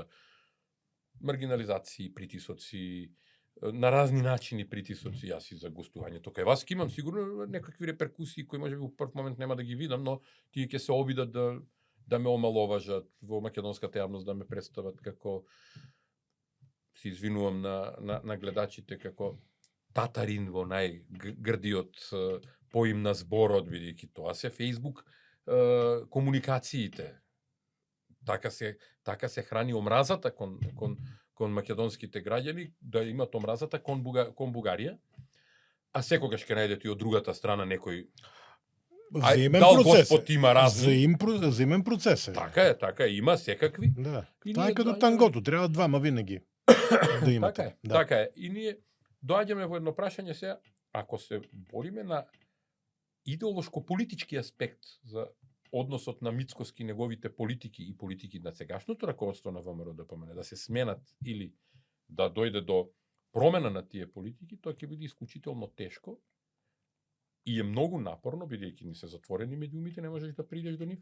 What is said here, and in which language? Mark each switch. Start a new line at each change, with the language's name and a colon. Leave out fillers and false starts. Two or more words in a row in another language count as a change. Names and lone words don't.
Macedonian: Маргинализации, притисоци, на разни начини притисоци, јас и за гостувањето кај вас ќе имам сигурно некакви реперкусии кои можеби во прв момент нема да ги видам, но тие ќе се обидат да ме омаловажат во македонската јавност, да ме представат како, се извинувам на гледачите, како татарин во најгрдиот поим на зборот, бидејќи тоа се Facebook комуникациите. Така се храни омразата кон македонските граѓани, да имат омразата кон Бугарија, а секогаш ќе најдете и од другата страна некој
Bulgarian: Взаимен
Macedonian: дал
Bulgarian: процес.
Macedonian: Господ има разни.
Bulgarian: Взаимен процес.
Macedonian: Така е, има секакви.
Bulgarian: Да.
Macedonian: И
Bulgarian: Това
Macedonian: ние
Bulgarian: е като
Macedonian: доаѓаме-
Bulgarian: тангото, трябва двама винаги да имате.
Macedonian: Така е,
Bulgarian: Да.
Macedonian: така е. И ние доаѓаме во едно прашање сега, ако се бориме на идеолошко-политички аспект за односот на Мицкоски, неговите политики и политики на сегашното раководство на ВМРО ДПМН, да се сменат или да дојде до промена на тие политики, тоа ќе биде исклучително тешко и е многу напорно, бидејќи ни се затворени медиумите, не можеш да придеш до нив.